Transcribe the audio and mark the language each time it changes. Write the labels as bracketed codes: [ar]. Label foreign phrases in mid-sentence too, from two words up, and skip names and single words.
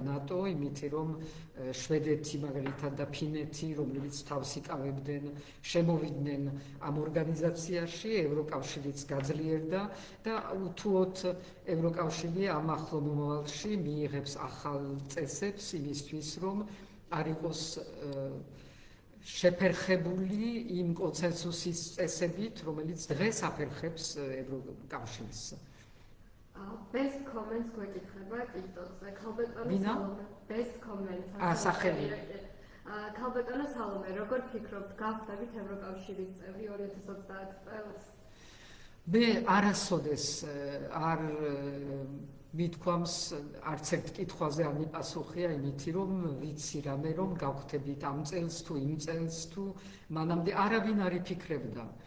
[ka] ნატო, იმითი რომ შვედეთი მაგალითად და ფინეთი, რომლებიც თავს იკავებდნენ, შემოვიდნენ ამ ორგანიზაციაში, ევროკავშირიც გაძლიერდა და უთუოდ ევროკავშირი ამ ახლო მომავალში მიიღებს ახალ წესებს იმისთვის, რომ არ იყოს შეფერხებული იმ კონსენსუსის წესებით, რომელიც დღეს აფერხებს ევროკავშირს. Best comments გვეკითხება TikTok-ზე. ქალბატონო სალომე, best comments. სახელი. ქალბატონო სალომე, როგორ ფიქრობთ, გავხდებით ევროკავშირის წევრი 2030 წელს? მე არასოდეს არ მithქვამს არც ერთ კითხვაზე არ მიპასუხია იმითი რომ ვიცი რამე რომ გავხდებით ამ წელს თუ იმ წელს თუ მანამდე არავინ არ იფიქრებდა